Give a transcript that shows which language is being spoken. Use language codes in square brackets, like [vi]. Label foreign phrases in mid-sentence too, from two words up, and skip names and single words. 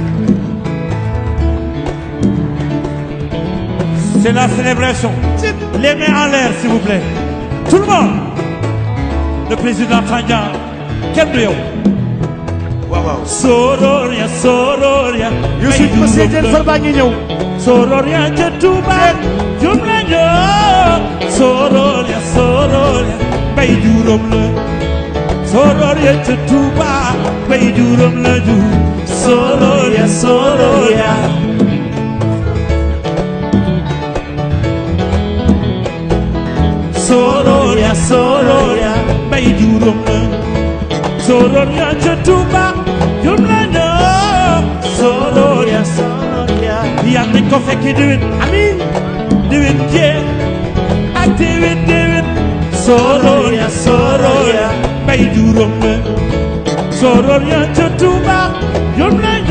[fr] C'est la célébration. Les mains en l'air, s'il vous plaît. Tout le monde. Le président Tandian. Quel de vous? Sororia, Sororia. Je suis Monsieur Diène Farba Mignon. Sororia, Tchouba. Jumlanyo. Sororia, Sororia. Baydurom le. Sororia, Tchouba. Baydurom le. Sororia, Sororia. Sororia, Sororia. Baydurom le. Sororia, Tchouba. Jumlanyo. Sororia, Sororia. [wo] Yàlla nañ ko fekki déwén. Amiin. Déwén jéeg. Ak déwén. Sororia, Sororia. Baydurom le. Sororia, Tchouba.